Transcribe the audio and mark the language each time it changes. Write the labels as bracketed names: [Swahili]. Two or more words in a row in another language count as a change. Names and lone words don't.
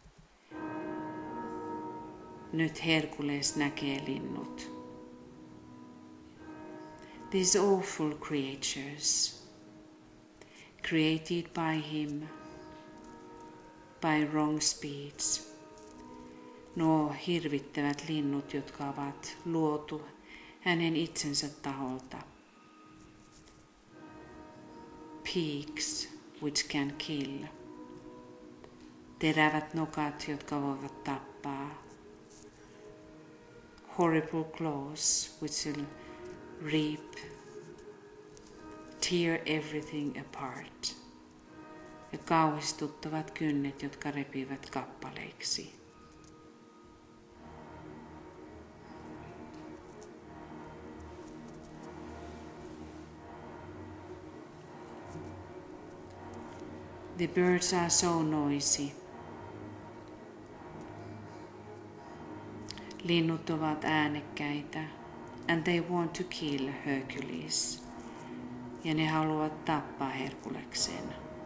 [Finnish] Nyt Herkules näkee linnut. [English] These awful creatures, created by him, by wrong speeds. [Finnish] Nuo hirvittävät linnut, jotka ovat luotu hänen itsensä taholta. [English] Peaks which can kill. [Finnish] Terävät nokat, jotka voivat tappaa. [English] Horrible claws which will reap, tear everything apart. [Finnish] Ja kauhistuttavat kynnet, jotka repivät kappaleiksi. [English] The birds are so noisy. [Finnish] Linnut ovat äänekkäitä, [English] and they want to kill Hercules. [Finnish] Ja ne haluavat tappaa Herkuleksen.